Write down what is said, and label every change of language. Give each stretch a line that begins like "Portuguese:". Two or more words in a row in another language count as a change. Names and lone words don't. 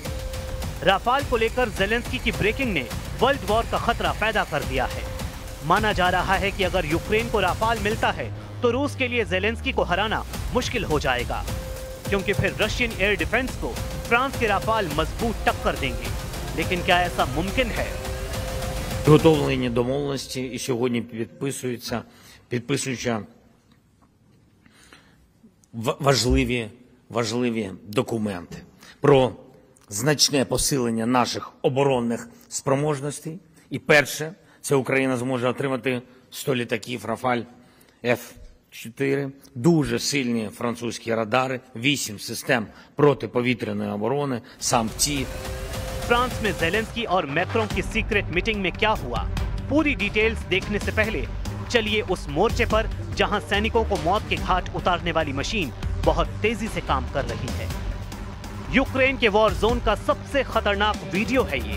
Hindi: राफाल को लेकर ज़ेलेंस्की की ब्रेकिंग ने
English: world war
Hindi: का खतरा पैदा कर दिया है। माना जा रहा है कि अगर यूक्रेन को राफाल मिलता है तो रूस के लिए ज़ेलेंस्की को हराना मुश्किल हो जाएगा, क्योंकि फिर
English: Russian air defense
Hindi: को फ्रांस के राफाल मजबूत टक्कर देंगे। लेकिन क्या ऐसा मुमकिन है?
Ukrainian: Підготовлені домовленості і сьогодні підписуються важливі документи про значне посилення наших оборонних спроможностей. І перше, це Україна зможе отримати 100 літаків Рафаль F-4, дуже сильні французькі радари, 8 систем протиповітряної оборони, SAMP-T.
Hindi: फ्रांस में ज़ेलेंस्की और मैक्रों की
English: secret meeting
Hindi: में क्या हुआ, पूरी डिटेल्स देखने से पहले चलिए उस मोर्चे पर जहां सैनिकों को मौत के घाट उतारने वाली मशीन बहुत तेजी से काम कर रही है। यूक्रेन के
English: war zone
Hindi: का सबसे खतरनाक वीडियो है ये।